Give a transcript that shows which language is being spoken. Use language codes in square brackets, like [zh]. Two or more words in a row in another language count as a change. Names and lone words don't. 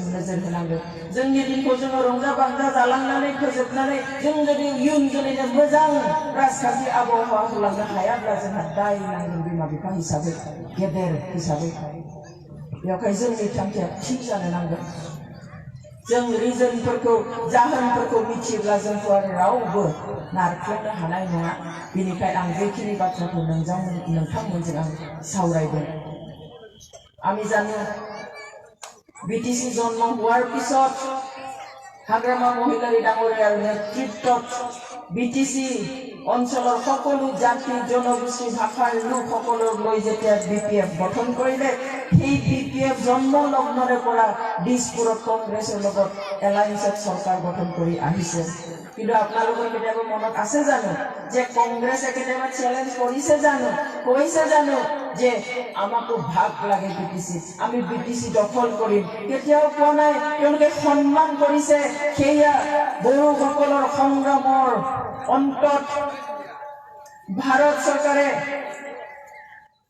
[brx] नोजोर होनांगौ जोंनि दिनखौ जोङो रंजा बाजा जालांनानै फोजोबनानै जों जुदि इयुन जोलैनो मोजां राजखान्थि आबहावा होलांनो हायाब्ला जोंहा दाय नांगोन बिमा बिफा हिसाबै गेदेर हिसाबै बेवहाय जोंनि थांखिया थि जानो नांगोन जों रिजनफोरखौ जाहोनफोरखौ मिथियोब्ला जोंखौ आरो रावबो नारख्लायनो हानाय नङा बेनिखायनो आं बेखिनि बाथ्राखौ नोंथांमोनजों आं सावरायदों [as] আমি জানো বিটিসি জন্ম হোৱাৰ পিছত হাগ্ৰামা মহিলাৰী ডাঙৰীয়াৰ নেতৃত্বত বিটিসি অঞ্চলৰ সকলো জাতি জনগোষ্ঠী ভাষাৰ লোকসকলক লৈ যেতিয়া বিপিএফ গঠন কৰিলে সেই বিপিএফ জন্ম লগ্নৰে পৰা দিছপুৰত কংগ্ৰেছৰ লগত এলায়েন্সত চৰকাৰ গঠন কৰি আহিছে কিন্তু আপোনালোকৰ কেতিয়াবা মনত আছে জানো যে কংগ্ৰেছে কেতিয়াবা চ্যালেঞ্জ কৰিছে জানো কৈছে জানো যে আমাকো ভাগ লাগে বিটিসি আমি বিটিসি দখল কৰিম কেতিয়াও কোৱা নাই তেওঁলোকে সন্মান কৰিছে সেয়া বড়োসকলৰ সংগ্ৰামৰ অন্তত ভাৰত চৰকাৰে